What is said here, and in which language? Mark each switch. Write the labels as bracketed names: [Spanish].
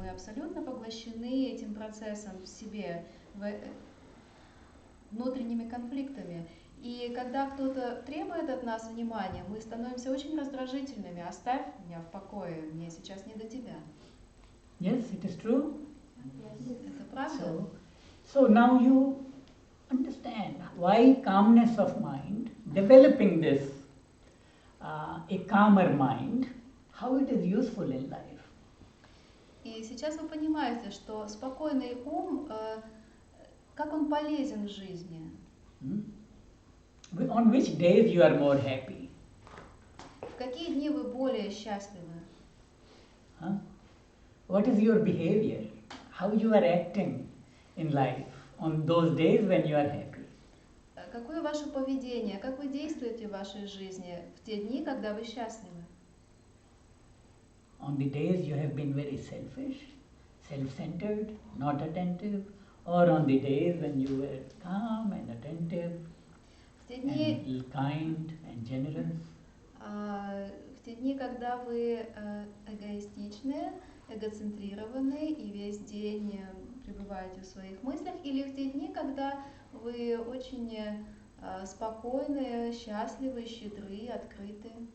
[Russian] Мы абсолютно поглощены этим процессом в себе, внутренними конфликтами. И когда кто-то требует от нас внимания, мы становимся очень раздражительными. Оставь меня в покое, мне сейчас не до тебя. [English] Yes, it is true. [Russian] Это правда? [English] So now you understand why calmness of mind, developing this, a calmer mind, how it is useful in life. [Russian] И сейчас вы понимаете, что спокойный ум, как он полезен в жизни. [English] On which days you are more happy? [Russian] В какие дни вы более счастливы? [English] What is your behavior? How you are acting in life on those days when you are happy? [Russian] Какое ваше поведение, как вы действуете в вашей жизни в те дни, когда вы счастливы? [English] On the days you have been very selfish, self-centered, not attentive, or on the days when you were calm and attentive, and kind and generous? [Russian] В те дни, когда вы эгоистичны, эгоцентрированы и весь день пребываете в своих мыслях, или в те дни, когда вы очень спокойны, счастливы, щедры, открыты?